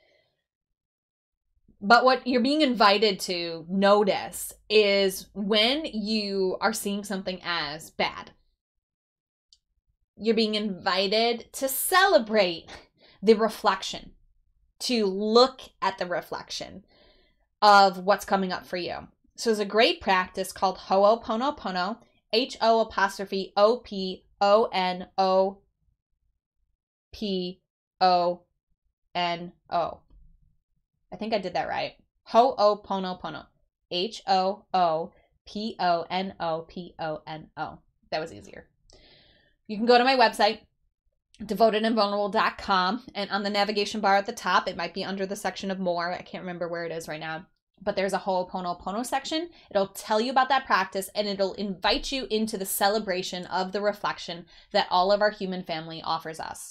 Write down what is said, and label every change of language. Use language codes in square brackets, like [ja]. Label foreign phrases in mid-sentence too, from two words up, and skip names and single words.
[en] But what you're being invited to notice is when you are seeing something as bad, you're being invited to celebrate the reflection, to look at the reflection of what's coming up for you. So there's a great practice called Ho'oponopono, H-O'-P-O-N-O-P-O-N-O. I think I did that right. Ho'oponopono. H-O-O-P-O-N-O-P-O-N-O. That was easier. You can go to my website, devotedandvulnerable.com, and on the navigation bar at the top, it might be under the section of more. I can't remember where it is right now, but there's a Ho'oponopono section. It'll tell you about that practice, and it'll invite you into the celebration of the reflection that all of our human family offers us.